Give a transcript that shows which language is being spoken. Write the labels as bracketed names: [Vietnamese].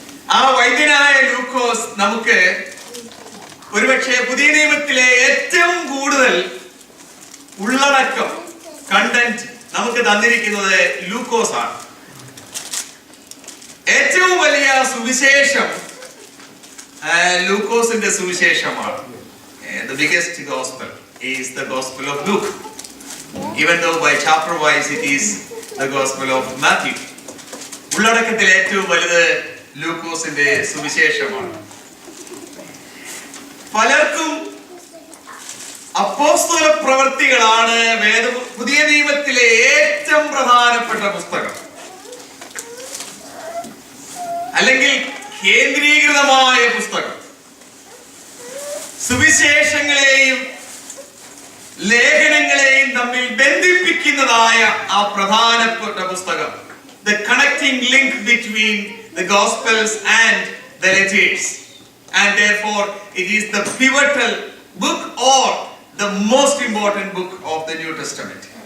[Malayalam] ആ വൈദ്യനായ ലൂക്കോസ് നമുക്ക് ഒരുപക്ഷെ പുതിയ നിയമത്തിലെ ഏറ്റവും കൂടുതൽ ഉള്ളടക്കം കണ്ടന്റ് നമുക്ക് തന്നിരിക്കുന്നത് ലൂക്കോസ് ആണ്. ഏറ്റവും വലിയ സുവിശേഷം ലൂക്കോസിന്റെ സുവിശേഷമാണ്. [English] The biggest gospel is the gospel of Luke, even though by chapter wise it is the gospel of Matthew. [Malayalam] ഉള്ളടക്കത്തിൽ ഏറ്റവും വലുത് ലൂക്കോസിന്റെ സുവിശേഷമാണ്. പലർക്കും അപ്പോസ്തല പ്രവൃത്തികളാണ് പുതിയ നിയമത്തിലെ ഏറ്റവും പ്രധാനപ്പെട്ട പുസ്തകം, അല്ലെങ്കിൽ കേന്ദ്രീകൃതമായ പുസ്തകം. സുവിശേഷങ്ങളെയും ലേഖനങ്ങളെയും തമ്മിൽ ബന്ധിപ്പിക്കുന്നതായ ആ പ്രധാനപ്പെട്ട പുസ്തകം, [English] the connecting link between the Gospels and the letters, and therefore it is the pivotal book or the most important book of the New Testament.